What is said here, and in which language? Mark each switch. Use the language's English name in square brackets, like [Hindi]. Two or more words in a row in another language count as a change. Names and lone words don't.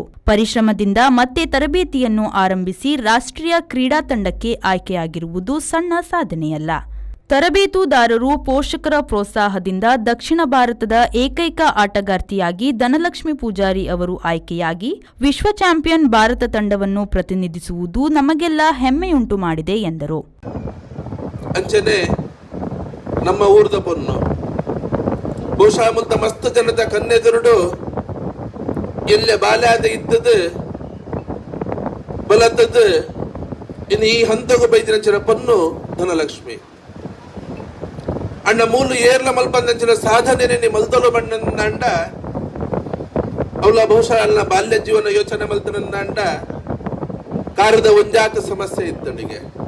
[Kannada] ಪರಿಶ್ರಮದಿಂದ ಮತ್ತೆ ತರಬೇತಿಯನ್ನು ಆರಂಭಿಸಿ ರಾಷ್ಟ್ರೀಯ ಕ್ರೀಡಾ ತಂಡಕ್ಕೆ ಆಯ್ಕೆಯಾಗಿರುವುದು ಸಣ್ಣ ಸಾಧನೆಯಲ್ಲ. ತರಬೇತುದಾರರು, ಪೋಷಕರ ಪ್ರೋತ್ಸಾಹದಿಂದ ದಕ್ಷಿಣ ಭಾರತದ ಏಕೈಕ ಆಟಗಾರ್ತಿಯಾಗಿ ಧನಲಕ್ಷ್ಮಿ ಪೂಜಾರಿ ಅವರು ಆಯ್ಕೆಯಾಗಿ ವಿಶ್ವ ಚಾಂಪಿಯನ್ ಭಾರತ ತಂಡವನ್ನು ಪ್ರತಿನಿಧಿಸುವುದು ನಮಗೆಲ್ಲ ಹೆಮ್ಮೆಯುಂಟು ಮಾಡಿದೆ ಎಂದರು. [Tulu] ಅಂಚನೆ ನಮ್ಮ ಊರದ ಪೊನ್ನು ಬಹುಶಃ ಮುಂತ ಮಸ್ತ್ ಜನದ ಕನ್ನೆದುರುಡು ಎಲ್ಲೆ ಬಾಲ್ಯಾದ ಇದ್ದದು ಬಲತದ್ದು ಇನ್ನು ಈ ಹಂತಗೂ ಬೈದಿನ ಪೊನ್ನು ಧನಲಕ್ಷ್ಮಿ ಅಣ್ಣ ಮೂಲು ಏರ್ಲ ಮಲ್ಪಂದಂಚಿನ ಸಾಧನೆ ಮಲ್ದಲು ಬಣ್ಣಂದ ಅವಳ ಬಹುಶಃ ಅಲ್ಲ ಬಾಲ್ಯ ಜೀವನ ಯೋಚನೆ ಮಲ್ತನಂದ ಕಾರದ ಒಂಜಾಕ ಸಮಸ್ಯೆ ಇತ್ತನಿಗೆ